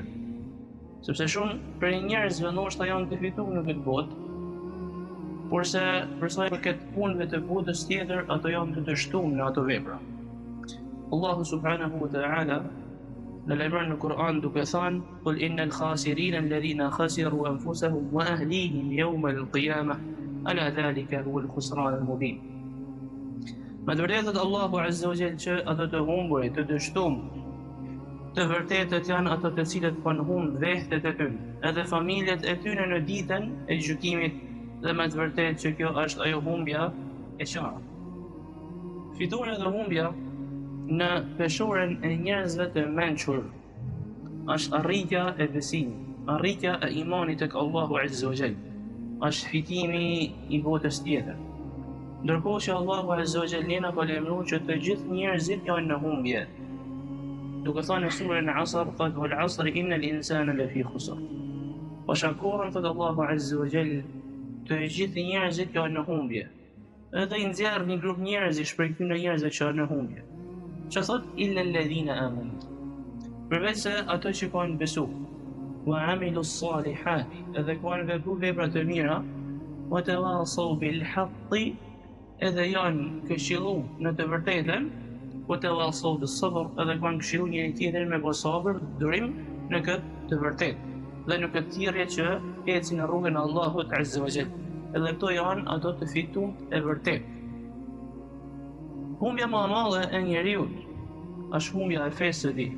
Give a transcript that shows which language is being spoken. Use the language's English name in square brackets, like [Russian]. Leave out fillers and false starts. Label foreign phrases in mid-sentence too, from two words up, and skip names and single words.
[Albanian] Sepse shumë prej njerëzve ndoshta janë të fituar në këtë botë, kurse për sa i përket punëve të botës tjetër, ato janë të dështuar në ato vepra. Allahu [Arabic] سبحانه وتعالى [Albanian] në lajmëron në Kur'an duke thënë: [Arabic] "قل إن الخاسرين الذين خسروا أنفسهم وأهليهم يوم القيامة ألا ذلك هو الخسران المبين." [Albanian] Me të vërtetë Allahu [Arabic] عز وجل [Albanian] që ato të humburit, të dështuar, të vërtetët janë ato të cilët kanë humbur vehtet e tyre, edhe familjet e tyre në ditën e gjykimit, dhe me të vërtetë që kjo është ajo humbja e qartë. Fitore dhe humbja në peshoren e njerëzve të mençur është arritja e besimit, arritja e imanit tek Allahu [Arabic] عز وجل, [Albanian] është fitimi i botës tjetër. Ndërkohë që Allahu [Arabic] عز وجل [Albanian] na ka lajmëruar që të gjithë njerëzit janë në humbje, duke thënë në surën Asr: [Arabic] "قد والعصر إن الإنسان لفي خسر." [Albanian] Po shakurën thot Allahu [Arabic] عز وجل, [Albanian] të gjithë njerëzit janë në humbje. Edhe i nxjerr një grup njerëzish prej këtyre njerëzve që janë në humbje. Që thot [Arabic] إلا الذين آمنوا, [Albanian] përveç se ato që kanë besuar, [Arabic] وعملوا الصالحات, [Albanian] edhe kanë vepruar vepra të mira, [Arabic] وتواصوا بالحق, [Albanian] edhe janë këshilluar në të vërtetën, [Arabic] وتواصوا بالصبر, [Albanian] edhe kanë këshilluar njëri tjetrin me sabër, durim në këtë të vërtetë, dhe në këtë thirrje që ecin në rrugën e Allahut [Arabic] عز وجل. [Albanian] Edhe këto janë ato të fituar e vërtetë. Humbja më e madhe e njeriu është humbja e fesë së tij.